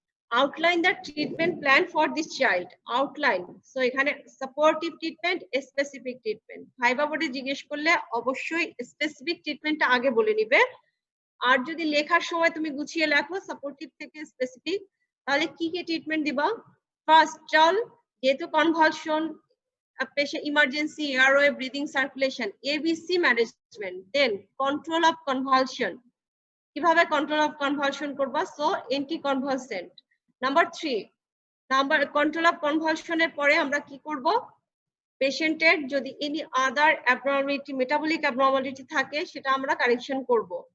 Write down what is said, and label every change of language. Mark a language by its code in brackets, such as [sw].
[en] Outline the treatment plan for this child. Outline. So এখানে supportive treatment, specific treatment. [bn] Viva বোর্ডে জিজ্ঞেস করলে অবশ্যই স্পেসিফিক ট্রিটমেন্টটা আগে বলে নিবে। আর যদি লেখার সময় তুমি গুছিয়ে লেখো সাপোর্টিভ থেকে স্পেসিফিক, তাহলে কি কি ট্রিটমেন্ট দিবা। ফার্স্ট চল, যেহেতু convulsion, [en] patient emergency airway breathing circulation, ABC management, then control of convulsion. কিভাবে control of convulsion করবা, so anticonvulsant. [bn] Number 3, control of কনভালশনের পরে আমরা কি করব, পেশেন্টের যদি any other abnormality, metabolic abnormality থাকে সেটা আমরা কারেকশন করব।